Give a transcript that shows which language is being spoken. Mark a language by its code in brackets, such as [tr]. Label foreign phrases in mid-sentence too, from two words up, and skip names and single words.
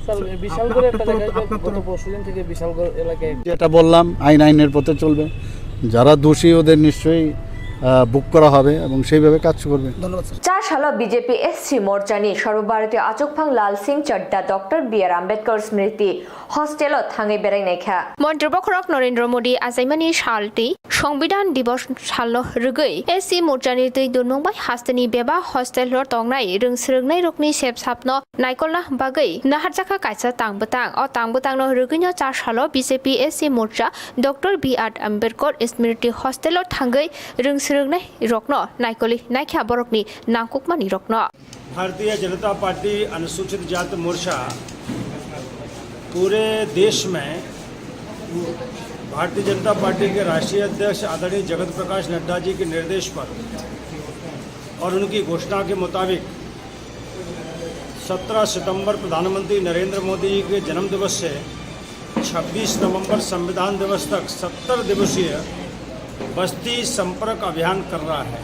[bn] যেটা বললাম, আইনের পথে চলবে, যারা দোষী ওদের নিশ্চয়ই বুক করা হবে এবং সেইভাবে কাজ করবে। [trp] চার সাল বিজেপি এসসি মোর্চানি সর্বভারতীয় আচকফাং লাল সিং চড্ডা ডক্টর বি.আর. আম্বেদকর স্মৃতি হস্টেল থাঙে বেড়াইনাयखा মন্ত্রীবখরক নরেন্দ্র মোদী আজাইমানি সালটি সংবিধান দিবস সাল রগৈ এসসি মোর্চানি তৈ দুনंबाय हास्तनि बेबा हस्टेल तंगनाय रोंस्रोगनाय रकनि सेब सापनो नायकलना बागै नाहारजाखा कायसा तांबतां अ तांबतांनो रगैनो चार साल बिजेपि एससि मोर्चा डक्टर बि.आर. आम्बेदकर स्मृति हस्टेल थांगै रोंस्रोगनाय रकनो नायकलि नायखा बरकनि नांकुकमानि रकनो। [hi] भारतीय जनता पार्टी अनुसूचित जाति मोर्चा पूरे देश में भारतीय जनता पार्टी के राष्ट्रीय अध्यक्ष आदरणीय जगत प्रकाश नड्डा जी के निर्देश पर और उनकी घोषणा के मुताबिक 17 सितंबर प्रधानमंत्री नरेंद्र मोदी जी के जन्मदिवस से 26 नवंबर संविधान दिवस तक 70 दिवसीय बस्ती संपर्क अभियान कर रहा है।